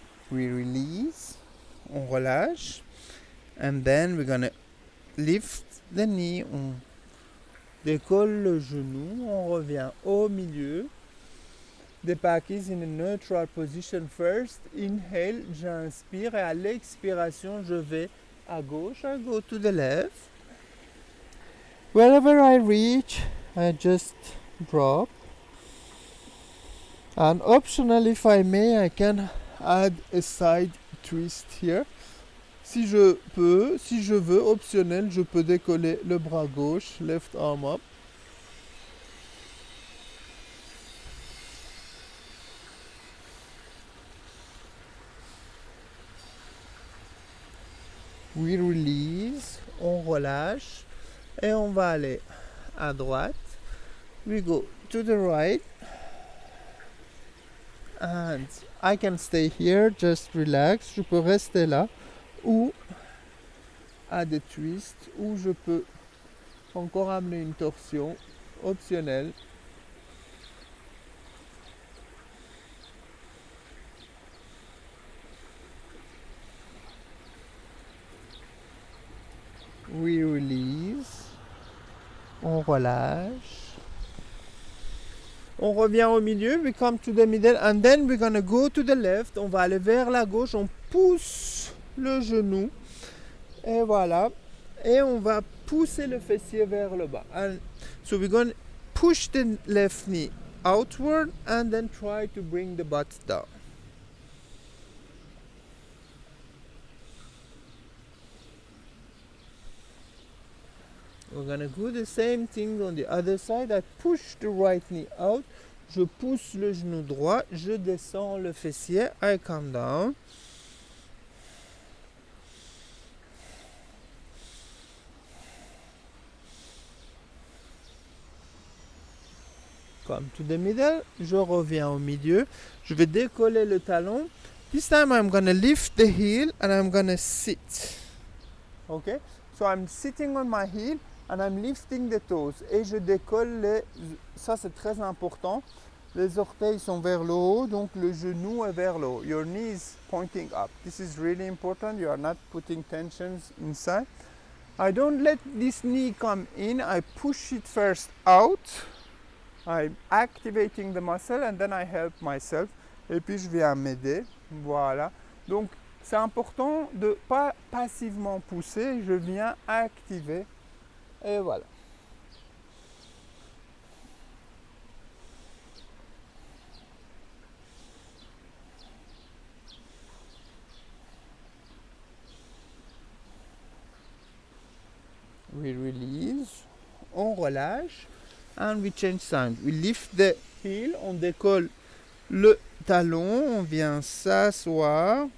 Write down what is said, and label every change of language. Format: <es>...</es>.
<en>We release,</en> <fr>on relâche,</fr> <en>and then we're gonna lift the knee,</en> <fr>on décolle le genou, on revient au milieu.</fr> <en>The back is in a neutral position first. Inhale,</en> <fr>j'inspire et à l'expiration, je vais à gauche.</fr> <en>I go to the left. Wherever I reach, I just drop. And optional, if I may, I can add a side twist here.</en> <fr>Si je veux, optionnel, je peux décoller le bras gauche,</fr> <en>left arm up. We release,</en> <fr>on relâche et on va aller à droite.</fr> <en>We go to the right and I can stay here, just relax.</en> <fr>Je peux rester là ou à des twists ou je peux encore amener une torsion optionnelle.</fr> <en>We release.</en> <fr>On relâche. On revient au milieu.</fr> <en>We come to the middle and then we're gonna go to the left.</en> <fr>On va aller vers la gauche. On pousse le genou. Et voilà. Et on va pousser le fessier vers le bas.</fr> <en>And so we're gonna push the left knee outward and then try to bring the butt down. We're gonna do the same thing on the other side. I push the right knee out.</en> <fr>Je pousse le genou droit. Je descends le fessier.</fr> <en>I come down. Come to the middle.</en> <fr>Je reviens au milieu. Je vais décoller le talon.</fr> <en>This time I'm gonna lift the heel and I'm gonna sit. Okay? So I'm sitting on my heel. And I'm lifting the toes.</en> <fr>Et je décolle les... Ça, c'est très important. Les orteils sont vers le haut, donc le genou est vers le haut.</fr> <en>Your knee is pointing up. This is really important. You are not putting tensions inside. I don't let this knee come in. I push it first out. I'm activating the muscle and then I help myself.</en> <fr>Et puis, je viens m'aider. Voilà. Donc, c'est important de ne pas passivement pousser. Je viens activer. Et voilà.</fr> <en>We release,</en> <fr>on relâche,</fr> <en>and we change side. We lift the heel,</en> <fr>on décolle le talon, on vient s'asseoir.</fr>